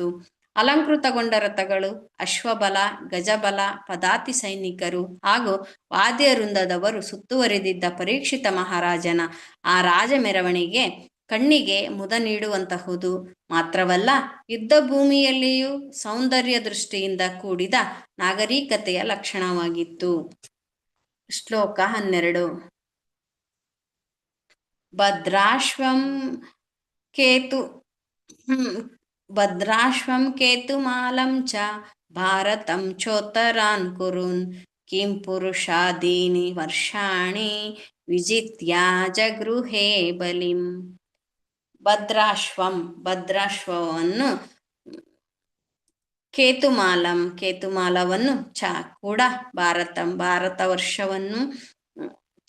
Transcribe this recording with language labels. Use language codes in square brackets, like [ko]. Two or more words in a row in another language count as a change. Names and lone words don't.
[kn] ಅಲಂಕೃತಗೊಂಡ ರಥಗಳು, ಅಶ್ವಬಲ, ಗಜಬಲ, ಪದಾತಿ ಸೈನಿಕರು ಹಾಗೂ ವಾದ್ಯವೃಂದದವರು ಸುತ್ತುವರಿದಿದ್ದ ಪರೀಕ್ಷಿತ ಮಹಾರಾಜನ ಆ ರಾಜ ಮೆರವಣಿಗೆ ಕಣ್ಣಿಗೆ ಮುದ ನೀಡುವಂತಹುದು ಮಾತ್ರವಲ್ಲ, ಯುದ್ಧ ಭೂಮಿಯಲ್ಲಿಯೂ ಸೌಂದರ್ಯ ದೃಷ್ಟಿಯಿಂದ ಕೂಡಿದ ನಾಗರಿಕತೆಯ ಲಕ್ಷಣವಾಗಿತ್ತು. [sa] ಶ್ಲೋಕ 12. ಭದ್ರಾಶ್ವಂ ಕೇತುಮಾಲಂ ಚ ಭಾರತಂ ಚೋತ್ತರಾನ್ ಕುರುನ್ ಕಿಂ ಪುರುಷಾದೀನಿ ವರ್ಷಾಣಿ ವಿಜಿತ್ಯ ಜಗೃಹೇ ಬಲಿಂ. [kn] ಭದ್ರಾಶ್ವವನ್ನು ಕೇತುಮಾಲವನ್ನು ಚ ಕೂಡ ಭಾರತ ವರ್ಷವನ್ನು ಚ